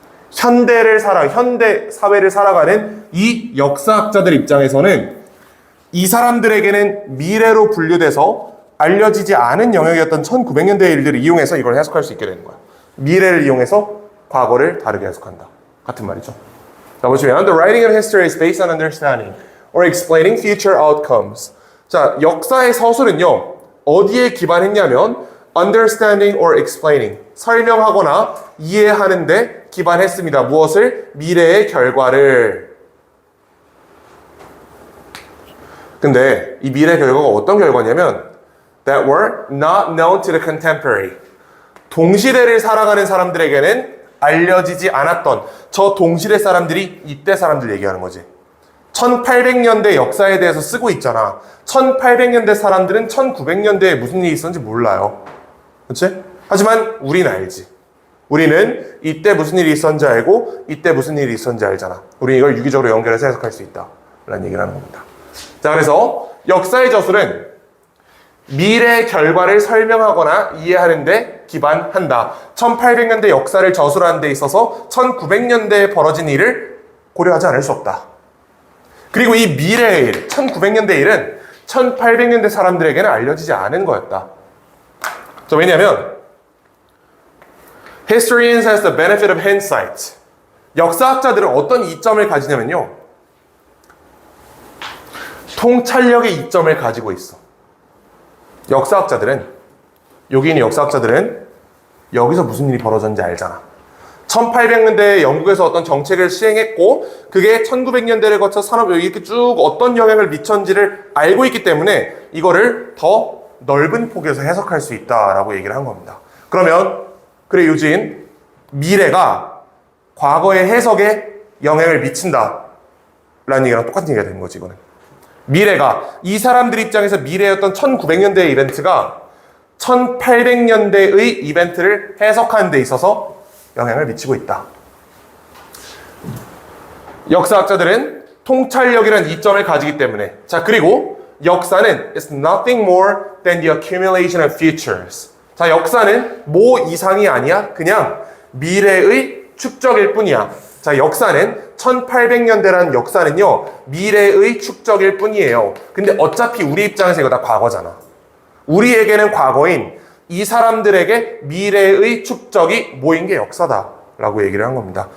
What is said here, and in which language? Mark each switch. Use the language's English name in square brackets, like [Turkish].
[Korean] 현대 사회를 살아가는 이 역사학자들 입장에서는 이 사람들에게는 미래로 분류돼서 알려지지 않은 영역이었던 1900년대의 일들을 이용해서 이걸 해석할 수 있게 되는 거야. 미래를 이용해서 과거를 다르게 해석한다. 같은 말이죠. 자, 보시면 [English] The writing of history is based on understanding or explaining future outcomes. [Korean] 자, 역사의 서술은요. 어디에 기반했냐면 [English] understanding or explaining. [Korean] 설명하거나 이해하는 데 기반했습니다. 무엇을? 미래의 결과를. 근데 이 미래 결과가 어떤 결과냐면 [English] that were not known to the contemporary. [Korean] 동시대를 살아가는 사람들에게는 알려지지 않았던 저 동시대 사람들이 이때 사람들 얘기하는 거지. 1800년대 역사에 대해서 쓰고 있잖아. 1800년대 사람들은 1900년대에 무슨 일이 있었는지 몰라요. 그렇지? 하지만 우리는 알지. 우리는 이때 무슨 일이 있었는지 알고 이때 무슨 일이 있었는지 알잖아. 우리는 이걸 유기적으로 연결해서 해석할 수 있다. 라는 얘기를 하는 겁니다. 자, 그래서 역사의 저술은 미래의 결과를 설명하거나 이해하는 데 기반한다. 1800년대 역사를 저술하는 데 있어서 1900년대에 벌어진 일을 고려하지 않을 수 없다. 그리고 이 미래의 일, 1900년대 일은 1800년대 사람들에게는 알려지지 않은 거였다. 자, 왜냐하면 [English] Historians has the benefit of hindsight. [Korean] 역사학자들은 어떤 이점을 가지냐면요. 통찰력의 이점을 가지고 있어. 역사학자들은, 여기 있는 역사학자들은 여기서 무슨 일이 벌어졌는지 알잖아. 1800년대에 영국에서 어떤 정책을 시행했고 그게 1900년대를 거쳐 산업에 이렇게 쭉 어떤 영향을 미쳤는지를 알고 있기 때문에 이거를 더 넓은 폭에서 해석할 수 있다라고 얘기를 한 겁니다. 그러면 그래 유진, 미래가 과거의 해석에 영향을 미친다 라는 얘기랑 똑같은 얘기가 되는 거지. 이거는 미래가 이 사람들 입장에서 미래였던 1900년대의 이벤트가 1800년대의 이벤트를 해석하는 데 있어서 영향을 미치고 있다. 역사학자들은 통찰력이라는 이점을 가지기 때문에. 자, 그리고 역사는 [English] is nothing more than the accumulation of futures. [Korean] 자, 역사는 뭐 이상이 아니야. 그냥 미래의 축적일 뿐이야. 자, 역사는 1800년대라는 역사는요, 미래의 축적일 뿐이에요. 근데 어차피 우리 입장에서 이거 다 과거잖아. 우리에게는 과거인 이 사람들에게 미래의 축적이 모인 게 역사다라고 얘기를 한 겁니다.